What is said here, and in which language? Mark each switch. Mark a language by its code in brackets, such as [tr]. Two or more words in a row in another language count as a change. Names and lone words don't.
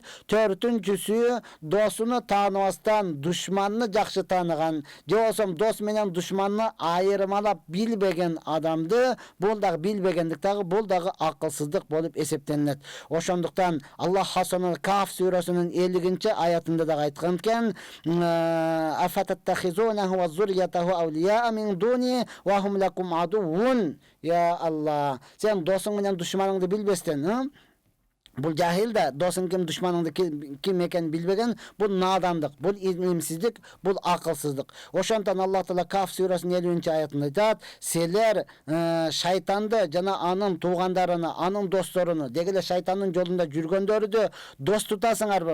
[ky] Төртүнчүсү досуну тааныбастан душманны жакшы тааныган, же болсо дос менен душманны айырмалап билбеген адамды, бул дагы билбегендик дагы, бул дагы акылсыздык болуп эсептелинет. Ошондуктан Аллах Хасанул Каф сүрөсүнүн 50-нче аятында дагы айткан экен: [ar] "أفتتخذونه وذريته أولياء من دوني وهم لكم عدو". [ky] Я Алла, сен досуң менен душманыңды билбестен, бул жахил да, досуң ким, душманыңды ким экенин билбеген, бул надандык, бул илимсиздик, бул акылсыздык. Ошондон Аллах Таала Каф сүрөсүнүн 50-нче аятында айтат: "Силер шайтанды жана анын туугандарыны, анын досторуну, деги эле шайтандын жолунда жүргөндөрдү дос тутасыңарбы?